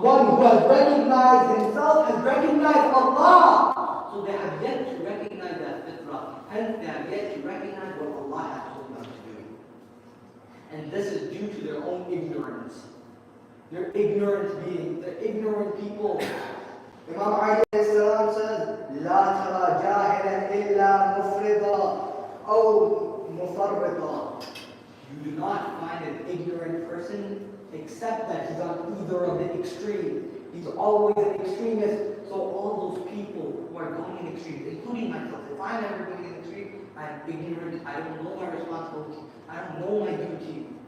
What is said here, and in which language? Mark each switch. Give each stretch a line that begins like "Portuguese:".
English: One who has recognized himself has recognized Allah. So they have yet to recognize that fitrah. Hence they have yet to recognize what Allah has told them to do. And this is due to their own ignorance. They're ignorant beings. They're ignorant people. Imam Ali says,
Arabic: لا ترى جاهلا إلا مفرطا أو مفرطا.
English: You do not find an ignorant person except that he's on either of the extreme. He's always an extremist. So all those people who are going in extremes, including myself, if I'm ever going in extreme, I'm ignorant, I don't know my responsibility, I don't know my duty.